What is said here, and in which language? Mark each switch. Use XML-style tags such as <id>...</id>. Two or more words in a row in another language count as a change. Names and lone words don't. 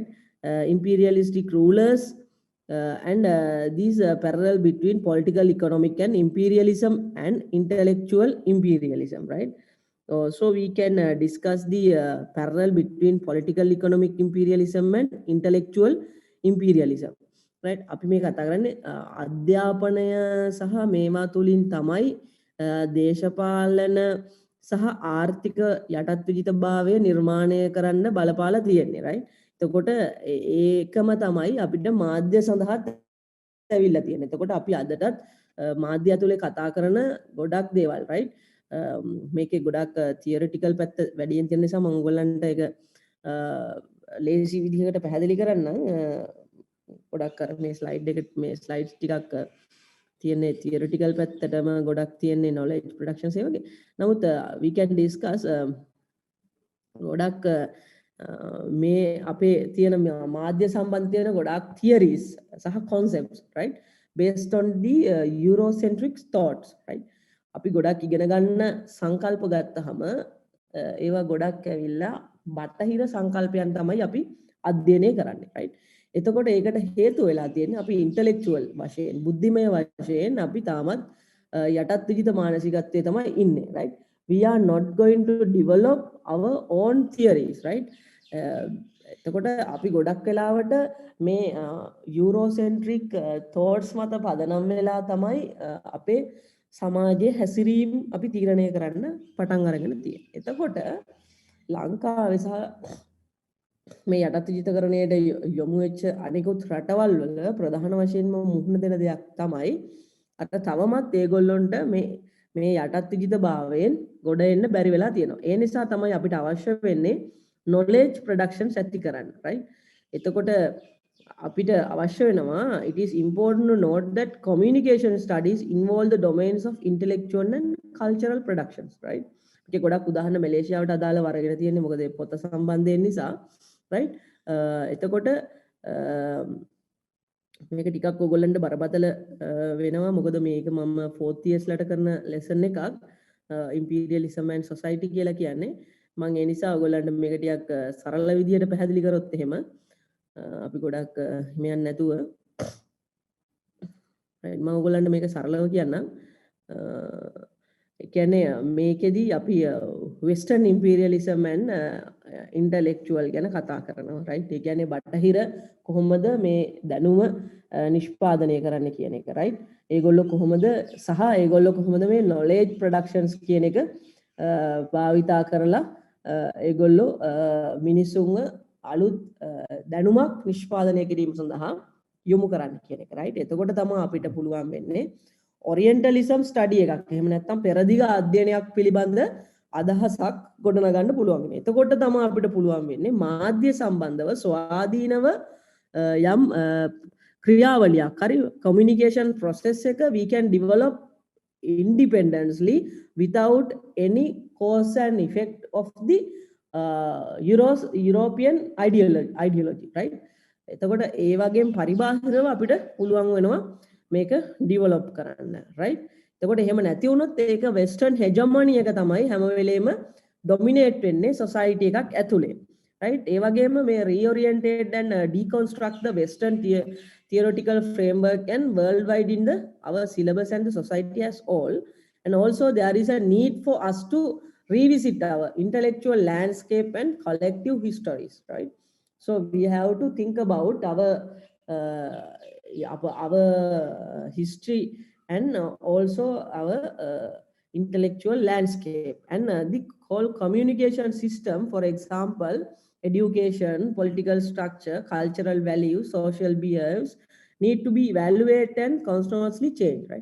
<en>Imperialistic rulers and these parallel between political, economic, and imperialism and intellectual imperialism, right? So we can discuss the parallel between political economic imperialism and intellectual imperialism, right?</en> <si>අපි මේ කතා කරන්නේ අධ්‍යාපනය සහ මේවා තුලින් තමයි දේශපාලන සහ ආර්ථික යටත්විජිතභාවය නිර්මාණය කරන්න බලපාලා තියෙන්නේ, right? එතකොට ඒකම තමයි අපිට මාධ්‍ය සඳහාත් ඇවිල්ලා තියෙන්නේ. එතකොට අපි අදටත් මාධ්‍ය ඇතුලේ කතා කරන ගොඩක් දේවල්, right? මේකේ ගොඩක් තියරිටිකල් පැත්ත වැඩියෙන් තියෙන නිසා මම ඔයගොල්ලන්ට ඒක ලේසි විදිහකට පැහැදිලි කරන්නම්. ගොඩක් අර මේ ස්ලයිඩ් එක මේ ස්ලයිඩ්ස් ටිකක් තියෙන්නේ තියරිටිකල් පැත්තටම ගොඩක් තියෙන්නේ</si> <en>knowledge production</en> <si>ඒ වගේ. නමුත්</si> <en>we can discuss</en> <si>ගොඩක් මේ අපේ තියෙන මාධ්‍ය සම්බන්ධ තියෙන ගොඩක් theories සහ concepts, right?</si> <en>Based on the Eurocentric thoughts, right?</en> <si>අපි ගොඩක් ඉගෙන ගන්න සංකල්ප ගත්තහම ඒවා ගොඩක් ඇවිල්ලා බටහිර සංකල්පයන් තමයි අපි අධ්‍යයනය කරන්නේ, right? එතකොට ඒකට හේතු වෙලා තියෙන්නේ අපි ඉන්ටෙලෙක්චුවල් වශයෙන් බුද්ධිමය වශයෙන් අපි තාමත් යටත් විජිත මානසිකත්වයේ තමයි ඉන්නේ,</si> <en>right? We are not going to develop our own theories, right?</en> <si>එතකොට අපි ගොඩක් වෙලාවට මේ</si> <en>Eurocentric thoughts</en> <si>මත පදනම් වෙලා තමයි අපේ සමාජයේ හැසිරීම අපි තීරණය කරන්න පටන් අරගෙන තියෙන්නේ. එතකොට ලංකාවේ සහ මේ යටත් විජිතකරණයට යොමු වෙච්ච අනිකුත් රටවල් වල ප්‍රධාන වශයෙන්ම මුහුණ දෙන දෙයක් තමයි අත තවමත් ඒගොල්ලොන්ට මේ යටත් විජිත භාවයෙන් ගොඩ එන්න බැරි වෙලා තියෙනවා. ඒ නිසා තමයි අපිට අවශ්‍ය වෙන්නේ</si> <en>knowledge productions</en> <si>ඇති කරන්න, right? එතකොට අපිට අවශ්‍ය වෙනවා,</si> <en>it is important to note that communication studies involve the domains of intellectual and cultural productions, right?</en> <si>ඒක ගොඩක් උදාහරණ මැලේසියාවට අදාළව අරගෙන තියෙන්නේ මොකද පොත සම්බන්ධයෙන් නිසා, right? එතකොට මේක ටිකක් ඔයගොල්ලන්ට බරපතල වෙනවා මොකද මේක මම 4th years ලට කරන lesson එකක්</si> <en>imperialism and society</en> <si>කියලා කියන්නේ. මම ඒ නිසා ඔයගොල්ලන්ට මේක ටිකක් සරල විදියට පැහැදිලි කරොත් එහෙම අපි ගොඩක් මෙයන් නැතුව right මම ඔයගොල්ලන්ට මේක සරලව කියන්නම්. ඒ කියන්නේ මේකෙදි අපි</si> <en>western imperialism and intellectual</en> <si>ගැන කතා කරනවා, right? ඒ කියන්නේ බටහිර කොහොමද මේ දැනුම නිෂ්පාදනය කරන්න කියන එක, right? ඒගොල්ලෝ කොහොමද සහ ඒගොල්ලෝ කොහොමද මේ</si> <en>knowledge productions</en> <si>කියන එක භාවිතා කරලා ඒගොල්ලෝ මිනිසුන්ව අලුත් දැනුමක් නිෂ්පාදනය කිරීම සඳහා යොමු කරන්න කියන එක, right? එතකොට තමයි අපිට පුළුවන් වෙන්නේ</si> <en>orientalism study</en> <si>එකක් එහෙම නැත්නම් පෙරදිග අධ්‍යයනයක් පිළිබඳ අදහසක් ගොඩනගන්න පුළුවන් වෙන්නේ. එතකොට තමයි අපිට පුළුවන් වෙන්නේ මාධ්‍ය සම්බන්ධව ස්වාධීනව යම් ක්‍රියාවලියක් හරි</si> <en>communication process එක we can develop independently without any cause and effect of the European ideology, right?</en> <si>එතකොට ඒ වගේම පරිබාහිරව අපිට පුළුවන් වෙනවා මේක ඩිවලොප් කරන්න, right? එතකොට එහෙම නැති වුණොත් ඒක</si> <en>western hegemony</en> <si>එක තමයි හැම වෙලේම ඩොමිනේට් වෙන්නේ සොසයිටි එකක් ඇතුලේ, right? ඒ වගේම මේ</si> <en>reorientate and deconstruct the western theoretical framework and worldwide in the our syllabus and the society as all, and also there is a need for us to revisit our intellectual landscape and collective histories, right? So we have to think about our history and also our intellectual landscape and the whole communication system, for example education, political structure, cultural values, social behaviors need to be evaluated and continuously changed, right?</en>